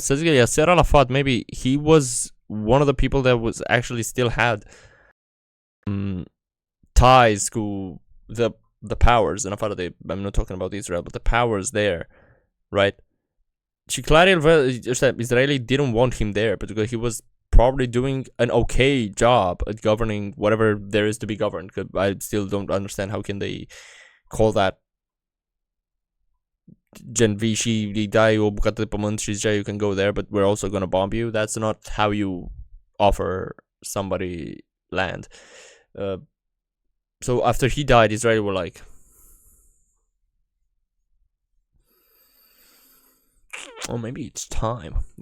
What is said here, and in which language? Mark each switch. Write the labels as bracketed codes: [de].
[ro] Să zic că [en] Yasser Arafat, maybe he was one of the people that was actually still had ties to the powers, [ro] în afară de, [en] I'm not talking about Israel, but the powers there, right? [ro] Și clar, [en] Israeli didn't want him there, [ro] pentru că [en] he was probably doing an okay job at governing whatever there is to be governed. I still don't understand how can they call that [ro] gen vii și îi dai o bucată de pământ și zicea [en] you can go there, but we're also gonna bomb you. That's not how you offer somebody land. So after he died, Israel were like, oh, maybe it's time.